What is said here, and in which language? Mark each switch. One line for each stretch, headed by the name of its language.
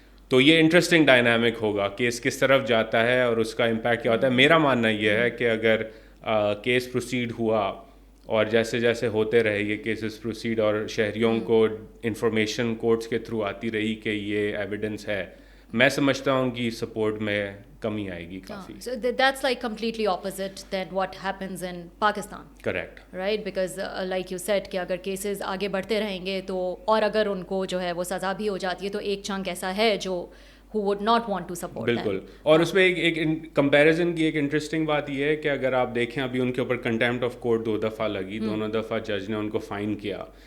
Urdu: تو یہ interesting dynamic ہوگا, کیس کس طرف جاتا ہے اور اس کا امپیکٹ کیا ہوتا ہے. میرا ماننا یہ ہے کہ اگر کیس پروسیڈ ہوا اور جیسے جیسے ہوتے رہے یہ کیسز پروسیڈ, اور شہریوں کو انفارمیشن کورٹس کے تھرو آتی رہی کہ یہ ایویڈنس ہے, میں سمجھتا ہوں کہ سپورٹ میں کمی آئے گی کافی.
English: So that's like completely opposite than what happens in Pakistan. Correct. Right, because like you said
Urdu: کہ اگر کیسز آگے بڑھتے رہیں گے تو, اور اگر ان کو جو ہے وہ سزا بھی ہو جاتی ہے, تو ایک چنک ایسا ہے جو
English: who would not want to support them.
Urdu: بالکل. اور اس میں ایک کمپیریزن کی ایک انٹرسٹنگ بات یہ ہے کہ اگر آپ دیکھیں ابھی ان کے اوپر کنٹیمپٹ آف کورٹ 2 دفعہ لگی, دونوں دفعہ جج نے ان کو فائن کیا.